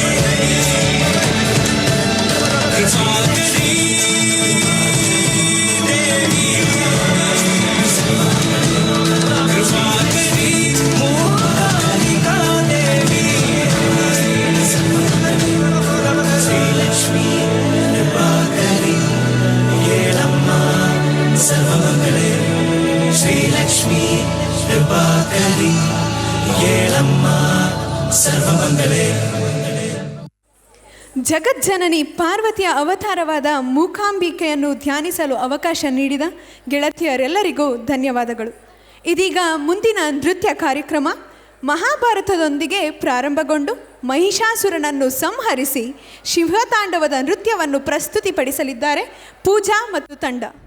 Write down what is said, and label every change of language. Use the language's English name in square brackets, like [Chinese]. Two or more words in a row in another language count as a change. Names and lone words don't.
[Kannada] ಕೃಪಾಕರಿ ದೇವಿ ಕೃಪಾಕರಿ ಮೂಕಾಂಬಿಕಾ ದೇವಿ ಶ್ರೀಲಕ್ಷ್ಮಿ ಕೃಪಾಕರಿ ಏಳಮ್ಮ ಸರ್ವಮಂಗಳೇ. ಶ್ರೀಲಕ್ಷ್ಮಿ ಕೃಪಾಕರಿ ಏಳಮ್ಮ ಸರ್ವಮಂಗಲೇ. ಜಗಜ್ಜನನಿ ಪಾರ್ವತಿಯ ಅವತಾರವಾದ ಮೂಕಾಂಬಿಕೆಯನ್ನು ಧ್ಯಾನಿಸಲು ಅವಕಾಶ ನೀಡಿದ ಗೆಳತಿಯರೆಲ್ಲರಿಗೂ ಧನ್ಯವಾದಗಳು. ಇದೀಗ ಮುಂದಿನ ನೃತ್ಯ ಕಾರ್ಯಕ್ರಮ ಮಹಾಭಾರತದೊಂದಿಗೆ ಪ್ರಾರಂಭಗೊಂಡು ಮಹಿಷಾಸುರನನ್ನು ಸಂಹರಿಸಿ ಶಿವತಾಂಡವದ ನೃತ್ಯವನ್ನು ಪ್ರಸ್ತುತಿಪಡಿಸಲಿದ್ದಾರೆ ಪೂಜಾ ಮತ್ತು ತಂಡ.